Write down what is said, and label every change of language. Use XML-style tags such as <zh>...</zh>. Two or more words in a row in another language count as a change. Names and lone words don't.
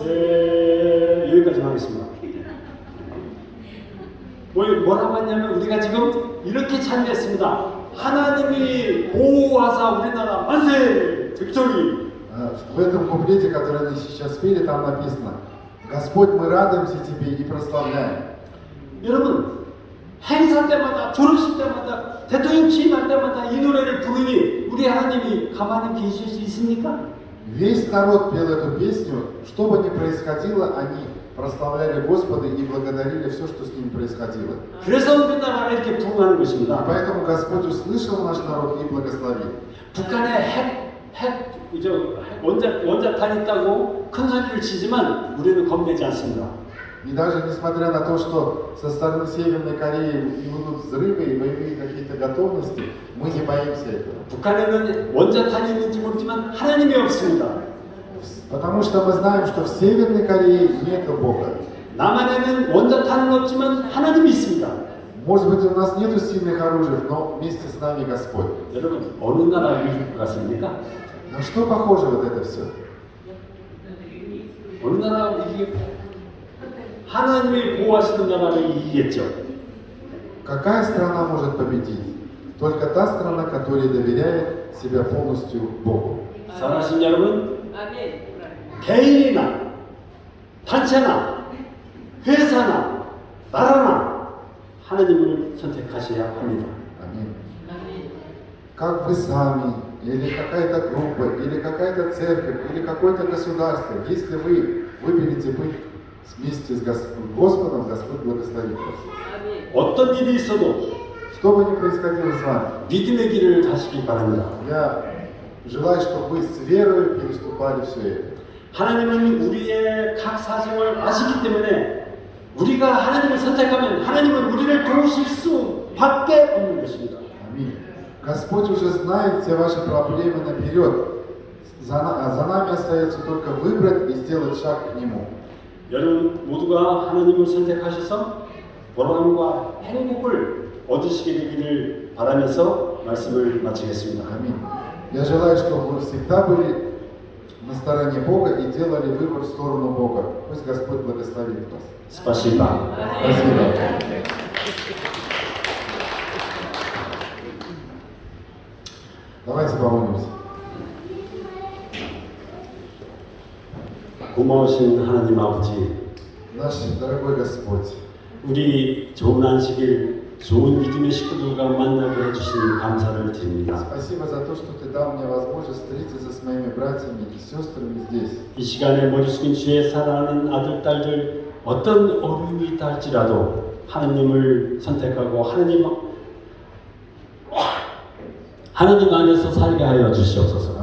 <ko>여기까지 하겠습니다. 뭐라고 했냐면 우리가 지금 이렇게 찬미했습니다. 하나님이 보호하사 우리나라 만세! 빅토리!</ko> <ru>В этом куплете, который они сейчас спели, там написано «Господь, мы радуемся Тебе и прославляем».</ru> <ko>여러분, 행사 때마다, 졸업식 때마다, 대통령 취임할 때마다 이 노래를 부르니 우리 하나님이 가만히 계실 수 있습니까?</ko> <ru>Весь народ пел эту песню, что бы ни происходило, они прославляли Господа и благодарили все, что с ним происходило.</ru> <ko>그래서 우리나라가 이렇게 부흥하는</ko> <ru>И</ru> <ko>것입니다.</ko> <ru>поэтому Господь услышал наш народ и благословил.</ru> <ko>북한에 원자탄 있다고 큰 소리를 치지만 우리는 겁내지 않습니다.</ko> <ru>И даже несмотря на то, что со стороны Северной Кореи будут взрывы и боевые какие-то готовности, мы не боимся этого.</ru> <ko>북한에는 원자탄이 있는지 모르지만 하나님이 없습니다.</ko> <ru>Потому что мы знаем, что в Северной Корее нет Бога.</ru> <ko>남한에는 원자탄은 없지만 하나님이 있습니다.</ko> <ru>Может быть, у нас нет сильных оружий, но вместе с нами Господь.</ru> <ko>여러분 어느 나라 이길 것 같습니까?</ko> <ru>На что похоже вот это все?</ru> <ko>어느 나라 이기 하나님이 보호하시는 나라를 이기겠죠.</ko> <ru>Какая страна может победить? Только та страна, которая доверяет себя полностью Богу.</ru> <ko>사랑하신 여러분, 개인이나 단체나 회사나 나라나 하나님을 선택하셔야 합니다.</ko> <ru>Аминь. Как вы сами, или какая-то группа, или какая-то церковь, или какое-то государство, если вы выберете быть вместе с Господом, Господь благословит вас.</ru> <ko>어떤 일이 있어도</ko> <ru>Что бы ни происходило с вами,</ru> <ko>믿음의 길을 가시기 바랍니다.</ko> <ru>я желаю, чтобы вы с верой переступали все это.</ru> <ko>하나님은 우리의 각 사정을 아시기 때문에 우리가 하나님을 선택하면 하나님은 우리를 도우실 수밖에 없는 것입니다.</ko> <ru>Аминь. Господь уже знает все ваши проблемы наперед. За нами остается только выбрать и сделать шаг к Нему.</ru> <ko>여러분 모두가 하나님을 선택하셔서 보람과 행복을 얻으시게 되기를 바라면서 말씀을 마치겠습니다.</ko> <ru>Аминь. Я желаю, чтобы вы всегда были на стороне Бога и делали выбор в сторону Бога. Пусть Господь благословит вас. Спасибо. Спасибо. Давайте помолимся.</ru> <ko>고마우신 하나님 아버지,</ko> <ru>Наш дорогой Господь,</ru> <ko>우리 좋은 안식일, 좋은 믿음의 식구들과 만나게 해주신 감사를 드립니다.</ko> <ru>спасибо за то, что Ты дал мне возможность встретиться с моими братьями и сестрами здесь.</ru> <ko>이 시간에 머리 숙인 주의 사랑하는 아들, 딸들 어떤 어려움이 있다 할지라도 하나님을 선택하고 하나님 안에서 살게 하여 주시옵소서.</ko>